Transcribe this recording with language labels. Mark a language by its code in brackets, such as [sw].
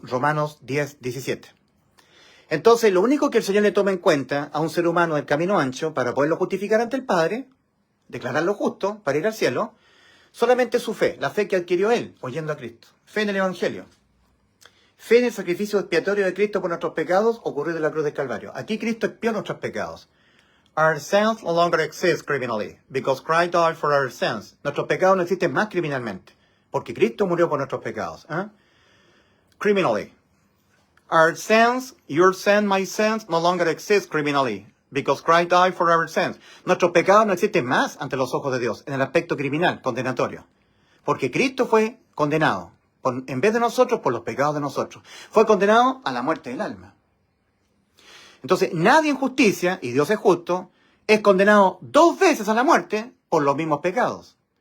[es] Romanos 10, 17. Entonces, lo único que el Señor le toma en cuenta a un ser humano del camino ancho para poderlo justificar ante el Padre, declararlo justo para ir al cielo, solamente su fe, la fe que adquirió él, oyendo a Cristo. Fe en el Evangelio. Fe en el sacrificio expiatorio de Cristo por nuestros pecados ocurrido en la cruz del Calvario. Aquí Cristo expió nuestros pecados. [en] Our sins no longer exist criminally, because Christ died for our sins. [es] Nuestros pecados no existen más criminalmente, porque Cristo murió por nuestros pecados. [en] Criminally. Our sins, your sin, my sins, no longer exist criminally, because Christ died for our sins. [es] Nuestros pecados no existen más ante los ojos de Dios, en el aspecto criminal, condenatorio. Porque Cristo fue condenado, en vez de nosotros, por los pecados de nosotros. Fue condenado a la muerte del alma. Entonces, nadie en justicia, y Dios es justo, es condenado 2 veces a la muerte por los mismos pecados.